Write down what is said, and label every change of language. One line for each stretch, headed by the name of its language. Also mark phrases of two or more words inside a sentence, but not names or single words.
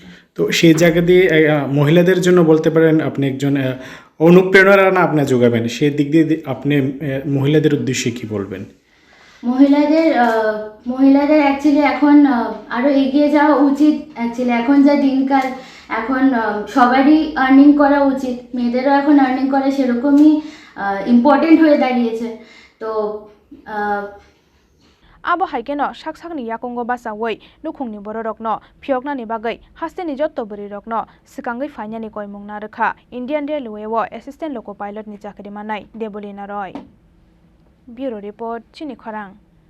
Bangla: তো সেই জায়গা দিয়ে মহিলাদের জন্য বলতে পারেন আপনি একজন অনুপ্রেরণা আপনি যোগাবেন সেই দিক দিয়ে আপনি মহিলাদের উদ্দেশ্যে কি বলবেন মহিলাদের অ্যাকচুয়ালি এখন আরও এগিয়ে যাওয়া উচিত অ্যাকচুয়ালি এখন যা দিনকাল এখন সবারই আর্নিং করা উচিত মেয়েদেরও এখন আর্নিং করা সেরকমই ইম্পর্টেন্ট হয়ে দাঁড়িয়েছে তো
Kok Borok: आबो हाइकेनो साकसाकनि याकंगो बासावै नुखुंनि बररकनो फियकनानि बागै हास्टेनि जत्तो बोरै रकनो सिकांगै फाइनानि कयमुंना रखा
English: Indian Railway
Kok Borok: वो
English: assistant loco pilot
Kok Borok: नि चाकरी मानाय देबलिना रय
English: bureau report
Kok Borok: चिनी खरां।